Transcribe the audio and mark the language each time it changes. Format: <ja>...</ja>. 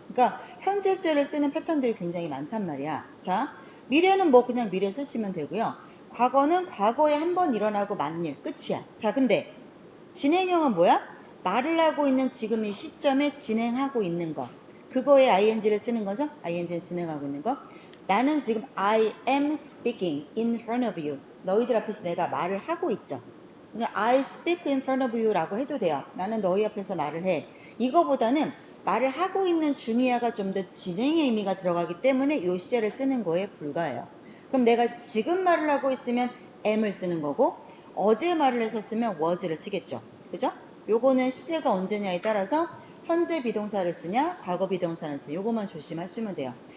<ko>그러니까 현재 시제를 쓰는 패턴들이 굉장히 많단 말이야. 자, 미래는 뭐 그냥 미래 쓰시면 되고요. 과거는 과거에 한 번 일어나고 만 일 끝이야. 자, 근데 진행형은 뭐야? 말을 하고 있는 지금 이 시점에 진행하고 있는 거. 그거에 ing를 쓰는 거죠? ing는 진행하고 있는 거. 나는 지금</ko> <en>I am speaking in front of you.</en> <ko>너희들 앞에서 내가 말을 하고 있죠. 그냥</ko> <en>I speak in front of you</en> <ko>라고 해도 돼요. 나는 너희 앞에서 말을 해. 이거보다는 말을 하고 있는 중이야가 좀 더 진행의 의미가 들어가기 때문에 이 시제를 쓰는 거에 불과해요. 그럼 내가 지금 말을 하고 있으면 am을 쓰는 거고 어제 말을 했었으면 was를 쓰겠죠. 그죠? 요거는 시제가 언제냐에 따라서 현재 비동사를 쓰냐 과거 비동사를 쓰냐 요거만 조심하시면 돼요.</ko>